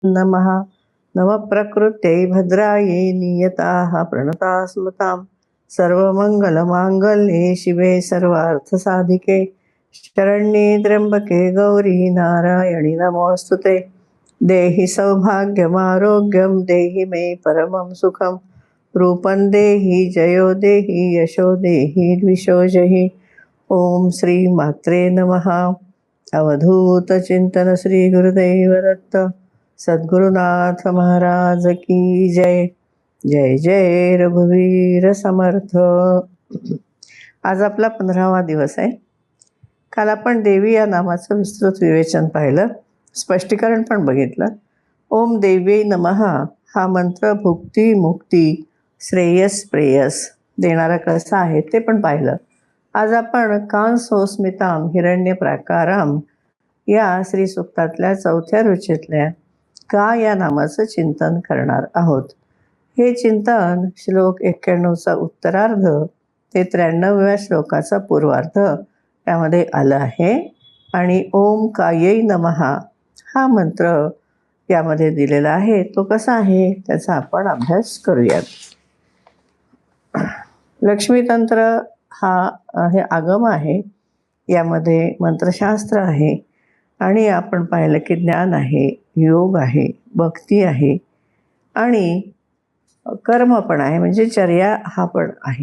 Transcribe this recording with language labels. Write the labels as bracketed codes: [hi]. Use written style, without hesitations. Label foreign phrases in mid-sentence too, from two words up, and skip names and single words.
[sa] नमः नमः भद्रायै नियताः प्रणताः स्मृतां सर्वमङ्गलमाङ्गल्ये शिवे सर्वार्थसाधिके शरण्ये त्र्यम्बके गौरी नारायणि नमोऽस्तुते। देहि सौभाग्यमारोग्यं देहि मे परमं सुखं रूपं देहि जयो देहि यशो देहि द्विषो जहि। ओम श्री मात्रे नमः। [hi] अवधूत चिंतन श्री गुरुदेव दत्त सद्गुरुनाथ महाराज की जय। [mr] जय जय रघुवीर समर्थ। आज आपला 15वा दिवस आहे। काल आपण देवी या नामाचं विस्तृत विवेचन पाहिलं, स्पष्टीकरण पण बघितलं. [sa] ओम देवी नमः [mr] हा मंत्र भुक्ती मुक्ती श्रेयस प्रेयस देणारा कसा आहे ते पण पाहिलं. आज आपण [sa] कांसोस्मिताम हिरण्य प्राकाराम [mr] या श्री सूक्तातल्या 4थ्या रुचेतल्या का या नामाचं चिंतन करणार आहोत. हे चिंतन श्लोक 91चा उत्तरार्ध ते 93व्या श्लोकाचा पूर्वार्ध त्यामध्ये आलं आहे. आणि [sa] ओम कायै नमः [mr] हा मंत्र यामध्ये दिलेला आहे. तो कसा आहे त्याचा आपण अभ्यास करूयात. लक्ष्मीतंत्र हा हे आगम आहे, यामध्ये मंत्रशास्त्र आहे आणि आपण पाहिलं की ज्ञान आहे, योग आहे, भक्ती आहे आणि कर्म पण आहे, म्हणजे चर्या हा पण आहे.